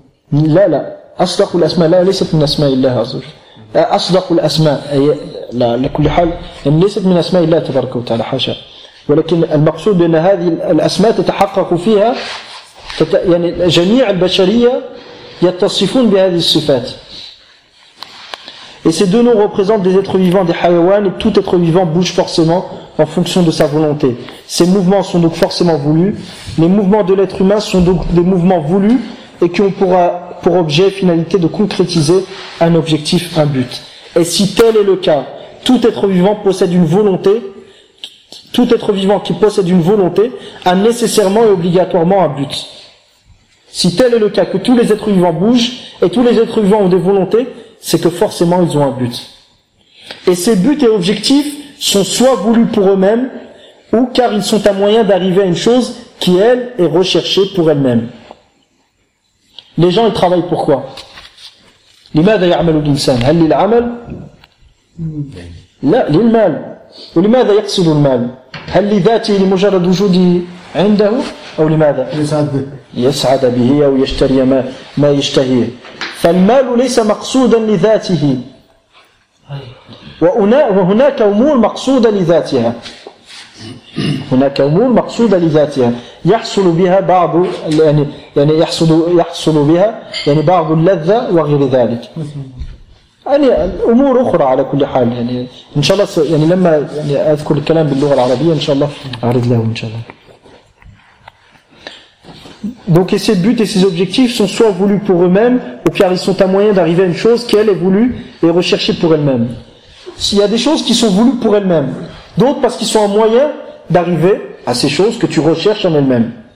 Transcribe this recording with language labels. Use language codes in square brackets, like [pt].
[ar] لا لا أصدق الأسماء لا ليست من أسماء الله عز وجل. أصدق الأسماء أي لا لكل حال يعني ليست من أسماء الله تبارك وتعالى حاشا، ولكن المقصود أن هذه الأسماء تتحقق فيها يعني جميع البشرية يتصفون بهذه الصفات. [fr] Et ces deux noms représentent des êtres vivants, des hayawan, et tout être vivant bouge forcément en fonction de sa volonté. Ces mouvements sont donc forcément voulus. Les mouvements de l'être humain sont donc des mouvements voulus et qui ont pour objet, finalité, de concrétiser un objectif, un but. Et si tel est le cas, tout être vivant possède une volonté. Tout être vivant qui possède une volonté a nécessairement et obligatoirement un but. Si tel est le cas que tous les êtres vivants bougent et tous les êtres vivants ont des volontés, c'est que forcément ils ont un but. Et ces buts et objectifs sont soit voulus pour eux-mêmes, ou car ils sont un moyen d'arriver à une chose qui, elle, est recherchée pour elle-même. Les gens, ils travaillent pourquoi ? [ar] لماذا يعمل الإنسان ؟ هل للعمل ؟ لا للمال. ولماذا يقصد المال ؟ هل لذاته لمجرد وجوده عنده أو لماذا ؟ يسعد به. يسعد به أو يشتري ما يشتهيه. فالمال ليس مقصودا لذاته، وهناك أمور مقصودة لذاتها، هناك أمور مقصودة لذاتها يحصل بها بعض يعني يحصل بها يعني بعض اللذة وغير ذلك، يعني أمور أخرى على كل حال. يعني إن شاء الله يعني لما يعني أذكر الكلام باللغة العربية إن شاء الله أعرض له إن شاء الله. [fr] Donc et ces buts et ces objectifs sont soit voulus pour eux-mêmes ou car ils sont un moyen d'arriver à une chose qui elle est voulue et recherchée pour elle-même. S'il y a des choses qui sont voulues pour elles-mêmes, d'autres parce qu'ils sont un moyen d'arriver à ces choses que tu recherches en elles-mêmes.